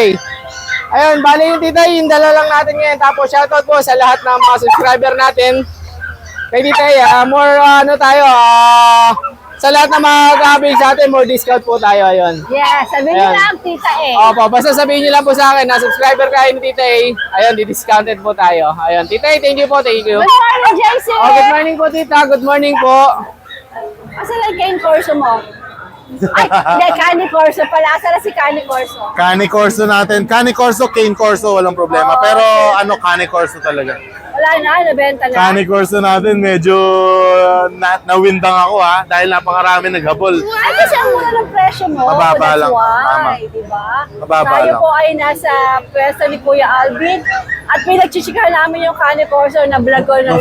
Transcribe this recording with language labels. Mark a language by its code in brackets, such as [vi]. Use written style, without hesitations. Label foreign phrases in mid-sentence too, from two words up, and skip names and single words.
[tl] Ayun, bali yung Tita, yung dala lang natin ngayon. Tapos shoutout po sa lahat ng mga subscriber natin. Kay Tita, more tayo, sa lahat ng mga kabil sa atin, [en] more discount [tl] po tayo. Ayun. Yes, sabihin niyo Ayan. lang, Tita eh. Opo, basta sabihin niyo lang po sa akin na subscriber kayo ni Tita. Ayun, di-discounted po tayo. Ayun, Tita, [en] thank you po, thank you. Good morning, JC! Good morning po, Tita. Good morning po. [tl] Asan ang cane corso mo? Ay, hindi, Cani Corso pala. Asan na si Cani Corso? Cane Corso natin. Cane Corso, Cane Corso, walang problema. Oh, Pero Cane Corso talaga. Wala na, nabenta na. Cane Corso natin, medyo nawindang ako dahil napakarami naghabol. Ay, kasi ang mura ng presyo mo. Mababa That's lang. why, Tama. di ba? Mababa Tayo lang. po ay nasa pwesto ni Kuya Alvin at pinagchichikahan namin yung Cani Corso na vlog ko ng